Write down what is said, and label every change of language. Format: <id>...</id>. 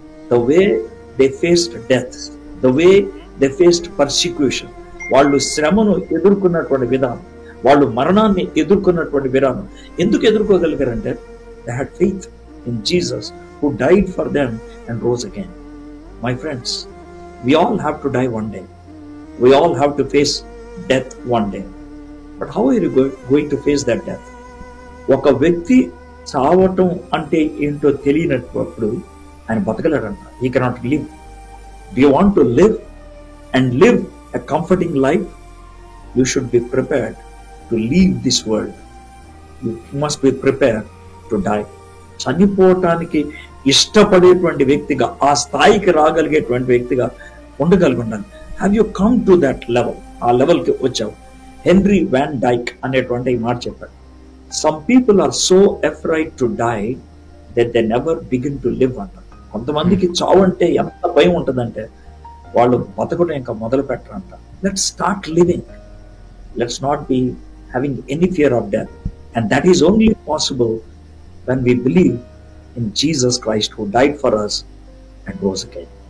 <en>the way they faced death, the way they faced persecution,</en> <te>వాళ్ళు శ్రమను ఎదుర్కొన్నటువంటి విధానం,</te> <en>వాళ్ళు మరణాన్ని ఎదుర్కొన్నటువంటి విధానం.</en> <te>ఎందుకు ఎదుర్కోగలిగారంటే,</te> <en>They had faith in Jesus who died for them and rose again. My friends, we all have to die one day. We all have to face death one day. But how are you going to face that death?</en> <te>ఒక వ్యక్తి చావటం అంటే ఏంటో తెలియనప్పుడు ఆయన బతకలేడంట.</te> <en>He cannot live. Do you want to live and live a comforting life? You should be prepared to leave this world. You must be prepared to die.</en> <te>చనిపోవటానికి ఇష్టపడేటువంటి వ్యక్తిగా, ఆ స్థాయికి రాగలిగేటువంటి వ్యక్తిగా ఉండగలిగి ఉండాలి.</te> <en>Have you come to that level?</en> <te>ఆ లెవెల్కి వచ్చావు. Henry van డైక్ అనేటువంటి ఈ మాట చెప్పాడు.</te> <en>some people are so afraid to die that they never begin to live</en> <te>అంటారు. కొంతమందికి చావు అంటే ఎంత భయం ఉంటుందంటే వాళ్ళు బతకడం ఇంకా మొదలు పెట్టరంట.</te> <en>Let's start living. Let's not be having any fear of death. And that is only possible when we believe in Jesus Christ who died for us and rose again.</en>